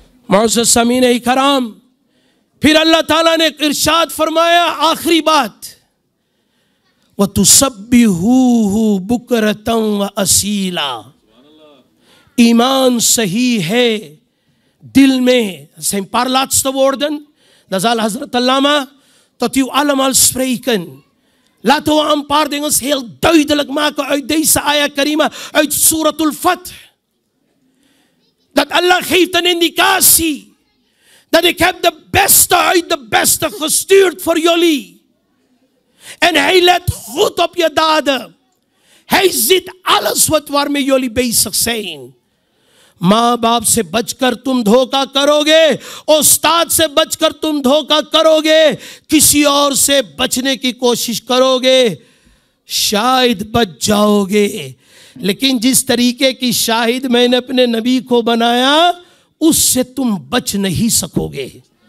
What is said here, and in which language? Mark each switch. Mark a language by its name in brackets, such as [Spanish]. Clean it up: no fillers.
[Hindi] मुअज़्ज़ज़ समीने कराम, फिर अल्लाह ताला ने इरशाद फरमाया, आखिरी बात, [Arabic] व तुसब्बिहूहु बुकरतन व असीला। [Hindi] ईमान सही है दिल में, [Dutch] zijn paar laatste woorden, dan zal Hazrat Allama tot u allemaal spreken. Laten we een paar dingen heel duidelijk maken uit deze ayah karima, uit Suratul Fath. dat Allah geeft een indicatie dat ik heb de beste uit de beste gestuurd voor jullie. En hij let goed op je daden. Hij ziet alles waarmee jullie bezig zijn. [Hindi] माँ बाप से बचकर तुम धोखा करोगे, उस्ताद से बचकर तुम धोखा करोगे, किसी और से बचने की कोशिश करोगे, शायद बच जाओगे। लेकिन जिस तरीके की शाहिद मैंने अपने नबी को बनाया, उससे तुम बच नहीं सकोगे।